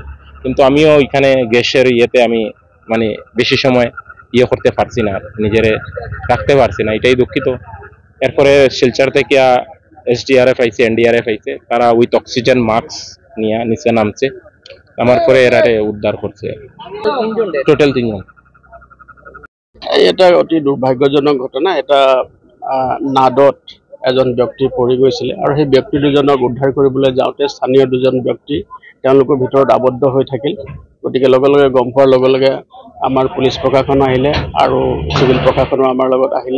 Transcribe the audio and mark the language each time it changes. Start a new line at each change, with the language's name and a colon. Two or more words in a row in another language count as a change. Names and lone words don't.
Bangla: কিন্তু আমিও এখানে গ্যাসের ইয়েতে আমি মানে বেশি সময় করতে পারছি না, নিজেরে রাখতে পারছি না, এটাই দুঃখিত। এরপরে শিলচর থেকে এসডিআরএফ আইছে, এনডিআরএফ আইছে। তারা
English: with oxygen mask
Bangla: নিয়ে নিচে নামছে। আমার পরে এরারে উদ্ধার করছে। টোটাল 3 জন।
Assamese: এটা অতি দুৰ্ভাগ্যজনক ঘটনা। এটা নাদত এজন ব্যক্তি পৰি গৈছিলে আৰু সেই ব্যক্তি দুজনক উদ্ধাৰ কৰিবলৈ যাওঁতে স্থানীয় দুজন ব্যক্তি তেওঁলোকৰ ভিতৰত আবদ্ধ হৈ থাকিল। গতিকে লগে লগে গম পোৱাৰ লগে লগে আমাৰ পুলিচ প্ৰশাসন আহিলে আৰু চিভিল প্ৰশাসনো আমাৰ লগত আহিলে।